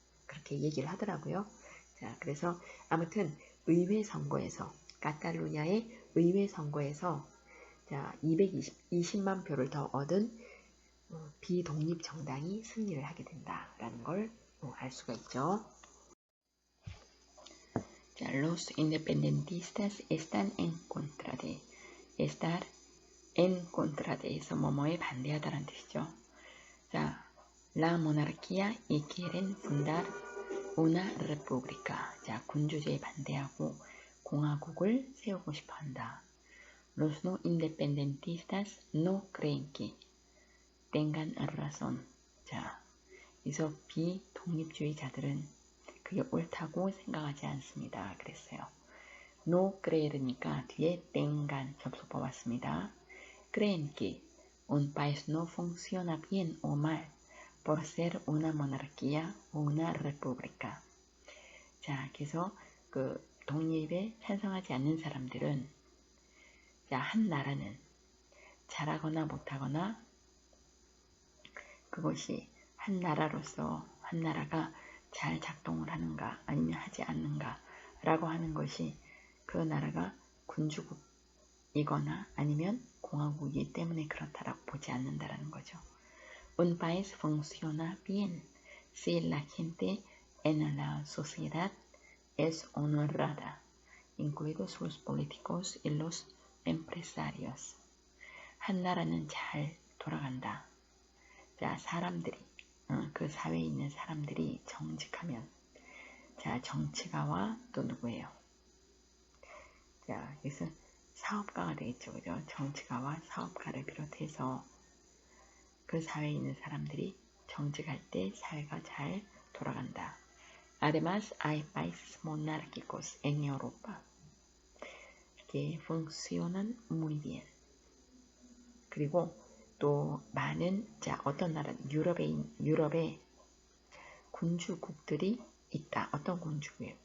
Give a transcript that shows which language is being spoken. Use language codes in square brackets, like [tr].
[ko] 그렇게 얘기를 하더라고요. 자, 그래서 아무튼 의회 선거에서 카탈루냐의 의회 선거에서 자, 220만 표를 더 얻은 비독립 정당이 승리를 하게 된다라는 걸 알 수가 있죠. [es] 자, los independentistas están en contra de estar en contra de에서 [ko] 뭐뭐에 반대하다라는 뜻이죠. [es] 자, la monarquía y quieren fundar una república. [ko] 자, 군주제에 반대하고 공화국을 세우고 싶어 한다. [es] Los no independentistas no creen que tengan razón. [ko] 자, 그래서 비독립주의자들은 그게 옳다고 생각하지 않습니다. 그랬어요. No creer니까 뒤에 tengan 접속법 왔습니다. [es] Creen que un país no funciona bien o mal por ser una monarquía o una república. [ko] 자, 그래서 그 독립에 찬성하지 않는 사람들은 자, 한 나라는 잘하거나 못하거나 그것이 한 나라로서 한 나라가 잘 작동을 하는가 아니면 하지 않는가 라고 하는 것이 그 나라가 군주국이거나 아니면 공화국이기 때문에 그렇다라고 보지 않는다라는 거죠. [es] Un país funciona bien si la gente en la sociedad es honrada, incluidos los políticos y los empresarios. [ko] 한 나라는 잘 돌아간다. 자, 사람들이, 그 사회에 있는 사람들이 정직하면, 자, 정치가와 또 누구예요? 자, 여기서 사업가가 되겠죠, 그죠? 정치가와 사업가를 비롯해서 그 사회에 있는 사람들이 정직할 때 사회가 잘 돌아간다. [es] Además, hay países monárquicos en Europa que funcionan muy bien. [ko] 그리고 또 많은 자 어떤 나라 유럽에 군주국들이 있다. 어떤 군주국이에요?